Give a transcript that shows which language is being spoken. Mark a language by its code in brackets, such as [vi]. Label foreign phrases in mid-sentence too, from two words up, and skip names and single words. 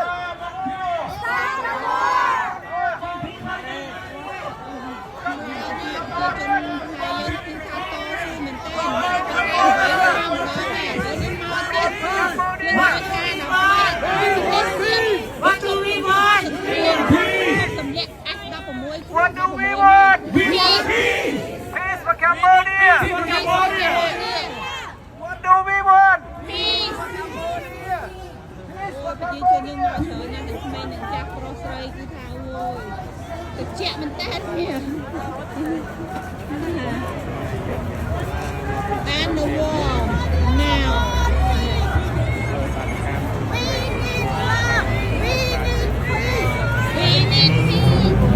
[en] Stop the war. What do we want? What do we want? We want peace. Peace for Cambodia. Peace for Cambodia. What do we want? Peace for Cambodia. Peace for Cambodia. [km] តិចមែនតើនេះ [en] And the wall now. We need peace.